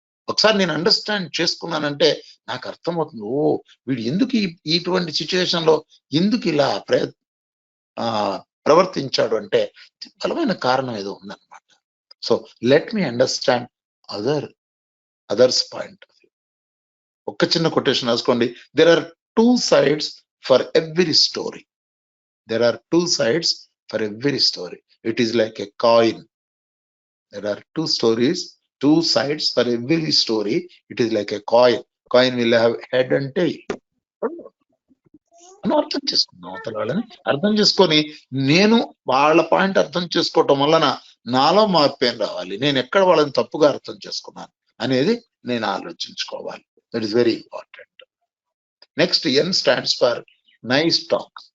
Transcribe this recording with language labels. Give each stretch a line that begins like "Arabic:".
Telugu: ఒకసారి నేను అండర్స్టాండ్ చేసుకున్నానంటే నాకు అర్థమవుతుంది, ఓ వీడు ఎందుకు ఇటువంటి సిచ్యువేషన్ లో ఎందుకు ఇలా ప్రవర్తించాడు అంటే బలమైన కారణం ఏదో ఉందన్నమాట.
English: So let me understand others point of view.
Telugu: ఒక్క చిన్న కొటేషన్ రాసుకోండి.
English: There are 2 sides for every story. There are 2 sides for every story. It is like a coin. There are 2 sides for every story. It is like a coin. Coin will have head and tail.
Telugu: మనం అర్థం చేసుకున్నాం, అవతల వాళ్ళని అర్థం చేసుకొని నేను వాళ్ళ point అర్థం చేసుకోవటం వలన నాలో మార్పు ఏం రావాలి, నేను ఎక్కడ వాళ్ళని తప్పుగా అర్థం చేసుకున్నాను అనేది నేను ఆలోచించుకోవాలి.
English: That is very important. Next N stands for nice talk.